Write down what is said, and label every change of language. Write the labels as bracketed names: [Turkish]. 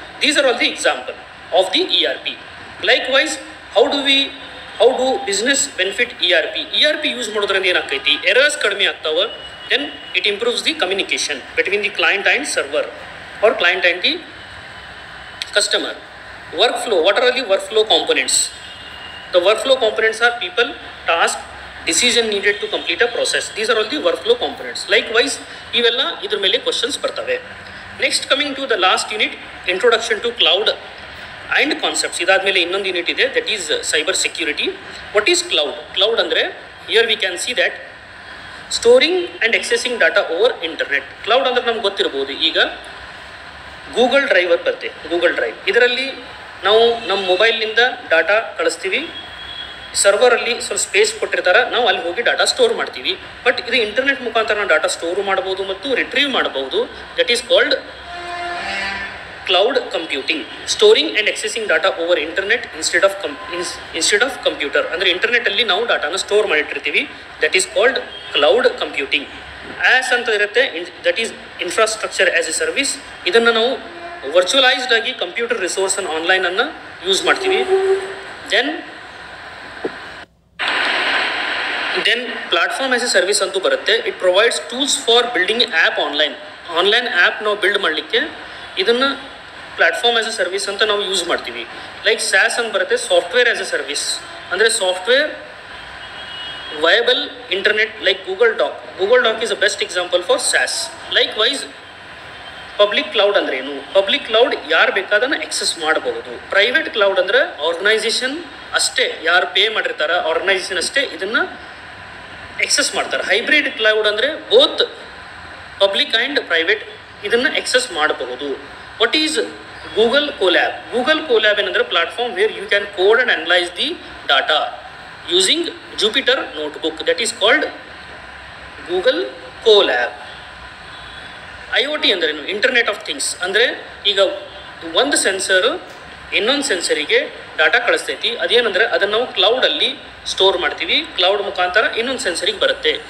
[English] These are all the example of the ERP. Likewise how do business benefit ERP [Kannada] use ಮಾಡೋದ್ರಿಂದ ಏನಾಗ್ತೈತಿ? Errors ಕಡಿಮೆ ಆಗ್ತಾವೆ. [English] Then it improves the communication between the client and server or client and the customer. Workflow, what are the workflow components? The workflow components are people, task, decision needed to complete a process. These are all the workflow components. Likewise, [Kannada] ivella idr mele questions bartave. [English] Next, coming to the last unit, introduction to cloud and concepts. [Kannada] Idadmele innond unit ide, [English] that is cyber security. What is cloud? Cloud andre, here we can see that storing and accessing data over internet. [Kannada] Cloud andre namge ಗೊತ್ತಿರಬಹುದು. ಈಗ Google drive ಬರುತ್ತೆ. Google drive ಇದರಲ್ಲಿ ನಾವು ನಮ್ಮ ಮೊಬೈಲ್ನಿಂದ data ಕಳಿಸ್ತೀವಿ. ಸರ್ವರಲ್ಲಿ ಸ್ವಲ್ಪ space ಕೊಟ್ಟಿರ್ತಾರೆ, ನಾವು ಅಲ್ಲಿ ಹೋಗಿ ಡಾಟಾ ಸ್ಟೋರ್ ಮಾಡ್ತೀವಿ. ಬಟ್ ಇದು ಇಂಟರ್ನೆಟ್ ಮುಖಾಂತರ ನಾವು ಡಾಟಾ ಸ್ಟೋರ್ ಮಾಡ್ಬೋದು ಮತ್ತು ರಿಟ್ರೀವ್ ಮಾಡಬಹುದು. [English] That is called cloud computing. Storing and accessing data over internet instead of computer. [Kannada] ಅಂದರೆ ಇಂಟರ್ನೆಟ್ಟಲ್ಲಿ ನಾವು ಡಾಟಾನ store ಮಾಡಿಟ್ಟಿರ್ತೀವಿ. [English] That is called cloud computing. As [Kannada] ಅಂತ ಇರುತ್ತೆ, [English] That is infrastructure as a service. [Kannada] ಇದನ್ನು ನಾವು ವರ್ಚುವಲೈಸ್ಡ್ ಆಗಿ ಕಂಪ್ಯೂಟರ್ ರಿಸೋರ್ಸನ್ನು ಆನ್ಲೈನನ್ನು ಯೂಸ್ ಮಾಡ್ತೀವಿ. [English] then platform as a service [Kannada] ಅಂತೂ ಬರುತ್ತೆ. [English] it provides tools for building app online app [Kannada] ನಾವು ಬಿಲ್ಡ್ ಮಾಡಲಿಕ್ಕೆ ಇದನ್ನು [English] platform as a service [Kannada] ಅಂತ ನಾವು ಯೂಸ್ ಮಾಡ್ತೀವಿ. [English] like SaaS [Kannada] ಅಂತ ಬರುತ್ತೆ, [English] Software as a service. ಅಂದರೆ software viable internet, like Google Doc is the best example for SaaS. Likewise, public cloud [Kannada] ಅಂದ್ರೆ ಏನು? ಪಬ್ಲಿಕ್ ಕ್ಲೌಡ್ ಯಾರು ಬೇಕಾದನ್ನು ಎಕ್ಸೆಸ್ ಮಾಡಬಹುದು. ಪ್ರೈವೇಟ್ ಕ್ಲೌಡ್ ಅಂದರೆ ಆರ್ಗನೈಸೇಷನ್ ಅಷ್ಟೇ, ಯಾರು ಪೇ ಮಾಡಿರ್ತಾರೆ ಆರ್ಗನೈಸೇಷನ್ ಅಷ್ಟೇ ಇದನ್ನು ಎಕ್ಸೆಸ್ ಮಾಡ್ತಾರೆ. ಹೈಬ್ರಿಡ್ ಕ್ಲೌಡ್ ಅಂದರೆ ಬೋತ್ ಪಬ್ಲಿಕ್ ಆ್ಯಂಡ್ ಪ್ರೈವೇಟ್ ಇದನ್ನು ಎಕ್ಸೆಸ್ ಮಾಡಬಹುದು. [English] What is Google Colab ಏನಂದರೆ platform where you can code and analyse the data using Jupyter Notebook. That is called Google Colab. IoT ಅಂದ್ರೇನು? Internet of things. [Kannada] ಅಂದರೆ ಈಗ ಒಂದು sensor ಇನ್ನೊಂದು ಸೆನ್ಸರಿಗೆ data ಕಳಿಸ್ತೈತಿ. ಅದೇನಂದರೆ ಅದನ್ನು ನಾವು ಕ್ಲೌಡಲ್ಲಿ ಸ್ಟೋರ್ ಮಾಡ್ತೀವಿ. ಕ್ಲೌಡ್ ಮುಖಾಂತರ ಇನ್ನೊಂದು ಸೆನ್ಸರಿಗೆ ಬರುತ್ತೆ.